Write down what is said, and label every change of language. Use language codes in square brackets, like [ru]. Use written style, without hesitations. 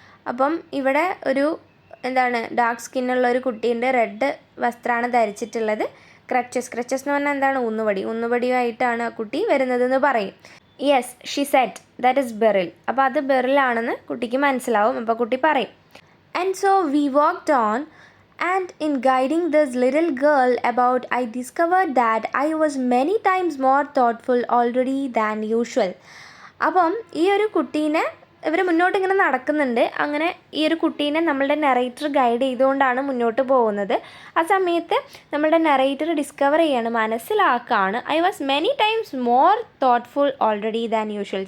[ml] അപ്പം ഇവിടെ ഒരു ഡാർക്ക് സ്കിന്നുള്ള ഒരു കുട്ടീൻ്റെ റെഡ് വസ്ത്രമാണ് ധരിച്ചിട്ടുള്ളത്. ക്രച്ചസ് എന്ന് പറഞ്ഞാൽ എന്താണ്? ഊന്നുവടിയുമായിട്ടാണ് ആ കുട്ടി വരുന്നതെന്ന് പറയും. [en] Yes, she said, that is Beryl. [ml] അപ്പോൾ അത് ബെറിലാണെന്ന് കുട്ടിക്ക് മനസ്സിലാവും. അപ്പോൾ കുട്ടി പറയും. [en] And so we walked on, and in guiding this little girl about, I discovered that I was many times more thoughtful already than usual. [ml] അപ്പം ഈ ഒരു കുട്ടീനെ ഇവർ മുന്നോട്ട് ഇങ്ങനെ നടക്കുന്നുണ്ട്. അങ്ങനെ ഈ ഒരു കുട്ടീനെ നമ്മളുടെ നറേറ്റർ ഗൈഡ് ചെയ്തുകൊണ്ടാണ് മുന്നോട്ട് പോകുന്നത്. ആ സമയത്ത് നമ്മളുടെ നറേറ്റർ ഡിസ്കവർ ചെയ്യാണ്, മനസ്സിലാക്കുകയാണ്, [en] I was many times more thoughtful already than usual.